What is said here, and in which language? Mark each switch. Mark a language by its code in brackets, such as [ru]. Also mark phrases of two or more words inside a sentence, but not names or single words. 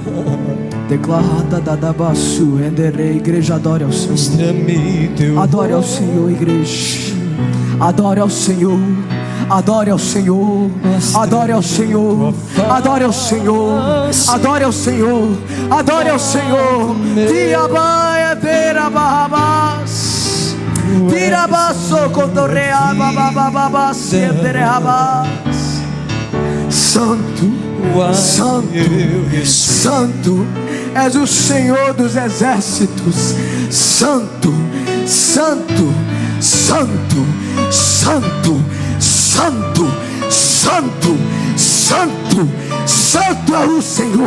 [pt] Declarada da Dabaçu, renderei. Igreja, adore ao Senhor. Mostra-me teu. Adore ao Senhor, igreja. Adore ao Senhor. Adore ao Senhor. Adore ao Senhor. Adore ao Senhor. Adore ao Senhor. Adore ao Senhor. Tiabaia teira barrabás. Tirabaço cotorreaba babababá senderreabás. Santo, Santo, Santo, és o Senhor dos exércitos. Santo, Santo, Santo, Santo, Santo, Santo, Santo, Santo é o Senhor.